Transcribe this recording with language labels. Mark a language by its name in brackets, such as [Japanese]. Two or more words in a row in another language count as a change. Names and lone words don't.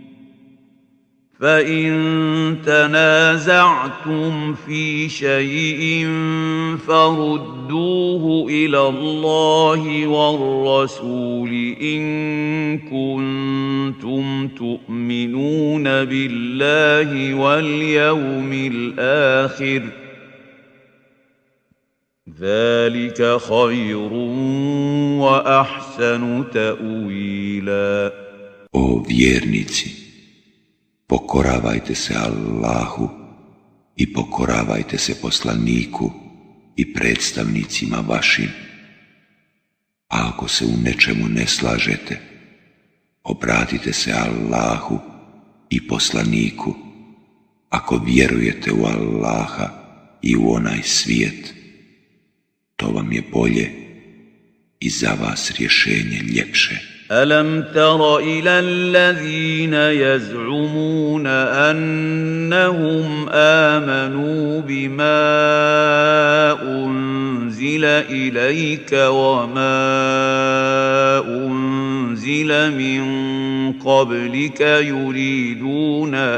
[Arabic] فإن تنازعتم في شيء فردوه إلى الله والرسول إن كنتم تؤمنون بالله واليوم الآخر ذلك خير وأحسن تأويلا. [Bosnian] O vjernici, pokoravajte se Allahu i pokoravajte se poslaniku i predstavnicima vašim. A ako se u nečemu ne slažete, obratite se Allahu i poslaniku, ako vjerujete u Allaha i u onaj svijet. To vam je bolje i za vas rješenje ljepše. [Arabic] ألم تر إلى الذين يزعمون أنهم آمنوا بما أنزل إليك وما أنزل من قبلك يريدون